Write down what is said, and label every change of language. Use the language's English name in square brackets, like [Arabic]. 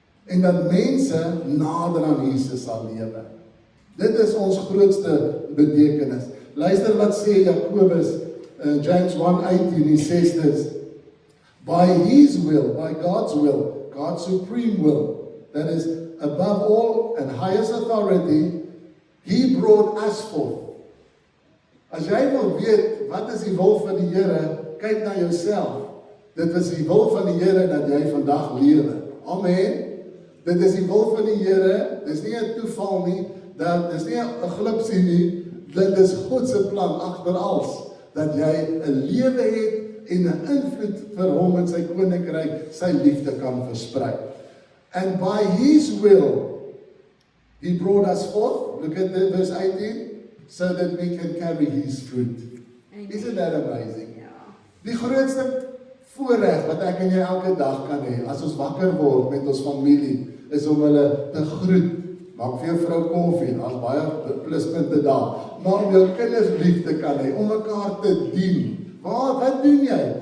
[Afrikaans] En dat mense nader aan Jesus sal lewe. Dit is ons grootste betekenis. Luister wat sê Jakobus in [English] James 1:18, he says this, by His will, by God's will, God's supreme will, that is above all and highest authority, He brought us forth. [Afrikaans] As jy wil weet, wat is die wil van die Here, kyk na jouself. Dit is die wil van die Here dat jy vandag lewe. Amen. Dit is die wil van die Here, dit is nie 'n toeval nie, dit is nie 'n glipsie nie, dit is God se plan agter alles, dat jy 'n lewe het en 'n invloed vir Hom in sy koninkryk, sy liefde kan versprei. [English] And by His will, He brought us forth, look at verse 18, so that we can carry His fruit. Amen. Isn't that amazing? Yeah. [Afrikaans] Die grootste voorreg wat ek en jy elke dag kan hê, as ons wakker word met ons familie, is om hulle te groet. Maak vir jou vrou koffie, daar's baie pluspunte daar. Maar om jou kinders lief te kan hê, om mekaar te dien. Wat doen jy?